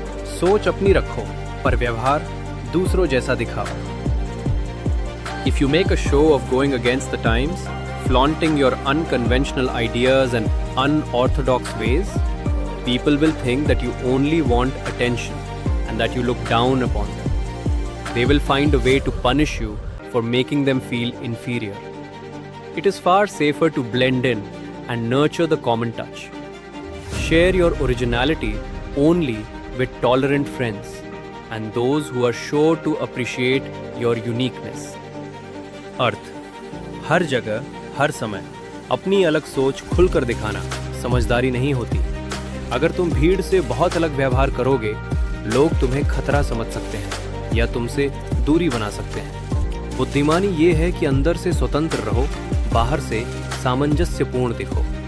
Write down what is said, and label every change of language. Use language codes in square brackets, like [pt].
[hi] सोच अपनी रखो पर व्यवहार दूसरों जैसा दिखाओ। [en] If you make a show off going against the times, flaunting your unconventional ideas and unorthodox ways, people will think that you only want attention and that you look down upon them. They will find a way to punish you for making them feel inferior. It is far safer to blend in and nurture the common touch. Share your originality only with tolerant friends and those who are sure to appreciate your uniqueness. [hi] अर्थ: हर जगह, हर समय अपनी अलग सोच खुलकर दिखाना समझदारी नहीं होती। अगर तुम भीड़ से बहुत अलग व्यवहार करोगे, लोग तुम्हें खतरा समझ सकते हैं या तुमसे दूरी बना सकते हैं। बुद्धिमानी ये है कि अंदर से स्वतंत्र रहो, बाहर से सामंजस्यपूर्ण दिखो।